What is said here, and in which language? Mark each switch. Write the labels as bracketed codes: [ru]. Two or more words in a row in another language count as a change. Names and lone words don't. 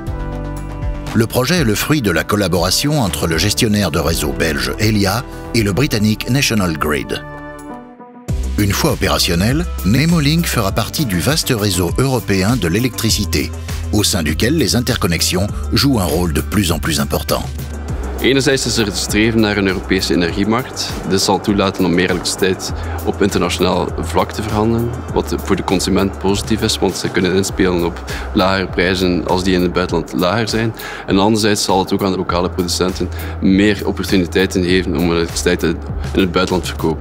[fr] Le projet est le fruit de la collaboration entre le gestionnaire de réseau belge Elia et le britannique National Grid. Une fois opérationnel, Nemo Link fera partie du vaste réseau européen de l'électricité, au sein duquel les interconnexions jouent un rôle de plus en plus important. [nl] Enerzijds is er het streven naar een Europese energiemarkt. Dit zal toelaten om meer elektriciteit op internationaal vlak te verhandelen, wat voor de consument positief is, want ze kunnen inspelen op lagere prijzen als die in het buitenland lager zijn. En anderzijds zal het ook aan de lokale producenten meer opportuniteiten geven om elektriciteit in het buitenland te verkopen.